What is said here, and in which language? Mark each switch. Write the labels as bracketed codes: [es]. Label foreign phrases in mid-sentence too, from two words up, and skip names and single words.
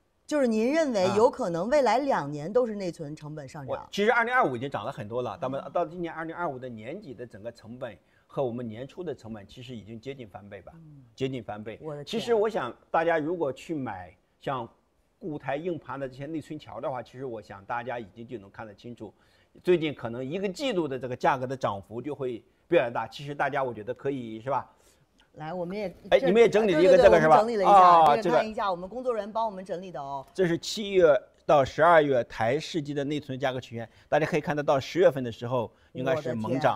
[zh] 就是您認為有可能未來2年都是內存成本上漲？其實2025已經漲了很多了，那麼到今年2025的年底的整個成本和我們年初的成本其實已經接近翻倍吧，接近翻倍。其實我想大家如果去買像固态硬盘的這些內存條的話，其實我想大家已經就能看得清楚，最近可能1個季度的這個價格的漲幅就會比較大。其實大家我覺得可以是吧？來，我們也你们也整理了一個這個是吧？整理了一下，这個看一下，我們工作人員幫我們整理的哦。這是7月到12月台式機的內存價格曲線，大家可以看得到10月份的時候應該是猛漲，